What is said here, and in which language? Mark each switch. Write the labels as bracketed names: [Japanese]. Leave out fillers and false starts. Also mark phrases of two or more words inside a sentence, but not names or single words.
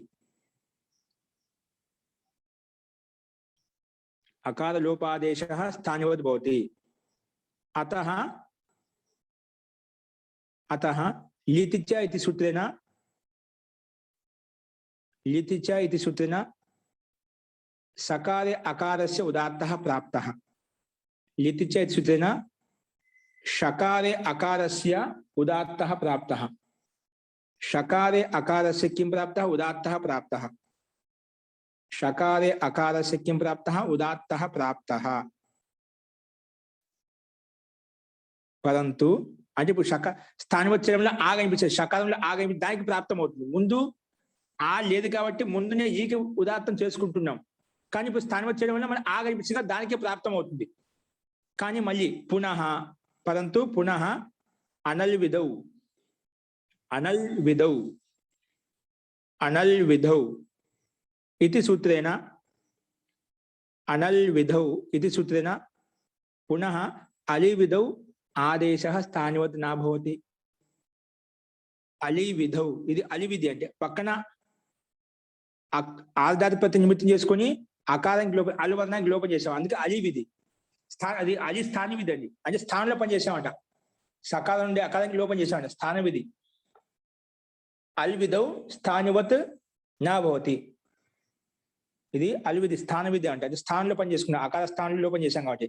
[Sanskrit] అకారలోపాదేశः స్థానివత్ భవతి. అతః లితిచ ఇతి సూత్రేణ लिति च इति सूत्रेण सकारे अकारस्य उदात्तः प्राप्तः। लिति च इति सूत्रेण शकारे अकारस्य उदात्तः प्राप्तः। शकारे अकारस्य किं प्राप्तः? उदात्तः प्राप्तः। शकारे अकारस्य किं प्राप्तः? उदात्तः प्राप्तः। परंतु [Telugu] అంటే ఇప్పుడు స్థానవచ్చరంలో ఆగ అనిపించేది, షకారంలో ఆగ దానికి ప్రాప్తం అవుతుంది. ముందు ఆ లేదు కాబట్టి ముందునే ఈకి ఉదాత్తం చేసుకుంటున్నాం. కానీ ఇప్పుడు స్థానవచ్చరం వల్ల మనం ఆగ అనిపించగా దానికే ప్రాప్తం అవుతుంది. కానీ మళ్ళీ [Sanskrit] పునః పరంతు పునః అనల్ విధౌ అనల్ విధౌ అనల్ విధౌ इति सूत्रेण अनल विधौ इति सूत्रेण पुनः अली विधौ आदेशः स्थानिवत् न भवति। अली विधौ [Telugu] ఇది అలి విధి అంటే పక్కన ఆధార ప్రతి నిమిత్తం చేసుకొని అకారానికి లోపం అలువర్ణానికి లోపం చేసాం, అందుకే అలి విధి. అది అలి స్థాన విధి అండి, అంటే స్థానంలో పని చేసామంట. సకాలం నుండి అకారానికి లోపం చేసామంట, స్థాన విధి. [Sanskrit] అల్ విధౌ స్థానివత్ నా భవతి, [Telugu] ఇది అల్విధి స్థాన విధి అంటే అది స్థానంలో పని చేసుకున్నాం, అకార స్థానంలో పని చేశాం కాబట్టి.